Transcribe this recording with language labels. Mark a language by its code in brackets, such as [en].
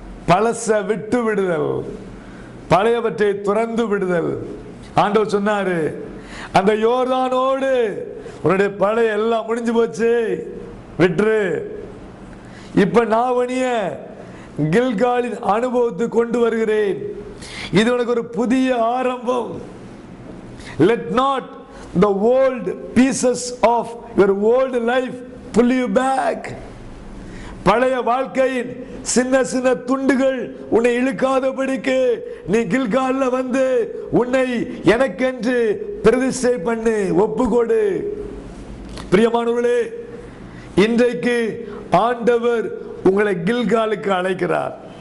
[ta] பழச விட்டு விடுதல், பழையவற்றை துறந்து விடுதல். ஆண்டவர் சொன்னாரு, அந்த யோர்தானோடு உன்னுடைய பழைய எல்லாம் முடிஞ்சு போச்சு, விட்டுரு. இப்ப நான் உன்னைய கில்காலின் அனுபவத்துக்கு கொண்டு வருகிறேன். இது உனக்கு ஒரு புதிய ஆரம்பம். [en] Let not the old pieces of your old life pull you back. [ta] பழைய வாழ்க்கையின் சின்ன சின்ன துண்டுகள் உன்னை இழுக்காதபடிக்கு நீ கில்கால்ல வந்து உன்னை எனக்கென்று பிரதிஷ்டை பண்ணு, ஒப்புக்கொடு. பிரியமானவர்களே, இன்றைக்கு ஆண்டவர் உங்களை கில்காலுக்கு அழைக்கிறார்.